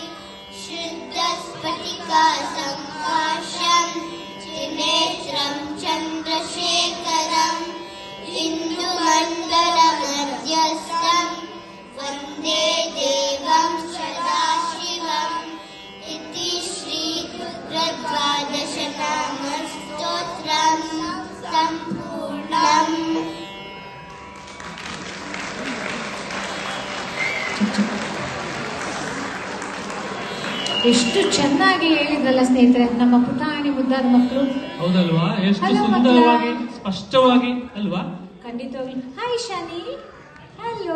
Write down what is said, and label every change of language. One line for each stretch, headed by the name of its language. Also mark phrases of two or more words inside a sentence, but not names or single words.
Sanskrit: शुद्धस्फटिकासङ्काशं त्रिनेत्रं चन्द्रशेखरं हिन्दुमण्डलमध्यस्थं वन्दे देवं सदाशिवम् इति श्रीरुद्रद्वादशनामस्तोत्रं सम्पूर्णम्।
Kannada: ಎಷ್ಟು ಚೆನ್ನಾಗಿ ಹೇಳಿದ್ರಲ್ಲ ಸ್ನೇಹಿತರೆ, ನಮ್ಮ ಪುಟಾಣಿ ಮುದ್ದಾದ ಮಕ್ಕಳು. ಹೌದಲ್ವಾ? ಎಷ್ಟು ಸುಂದರವಾಗಿ ಸ್ಪಷ್ಟವಾಗಿ ಅಲ್ವಾ? ಖಂಡಿತವಾಗ್ಲು. ಹಾಯ್ ಶಾನಿ. ಹಲೋ.